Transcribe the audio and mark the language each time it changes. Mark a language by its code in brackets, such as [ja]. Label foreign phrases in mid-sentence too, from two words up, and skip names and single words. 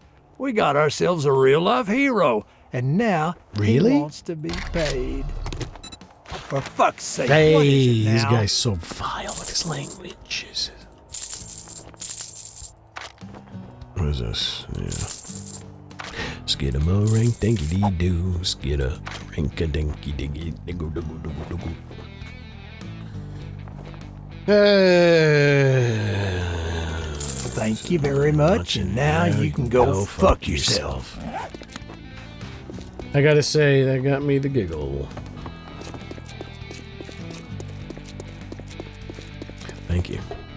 [en] We got ourselves a real-life hero. And now Really? he wants to be paid. For fuck's sake, Hey, what is it this now? guy's so vile with his language. Jesus. What is this? Yeah. Skidamorink dinky dee doo. Skidda rinka dinky dinky diggle diggle diggle diggle. Thank you very much, and now you can go fuck yourself. I gotta say, that got me the giggle. Thank you.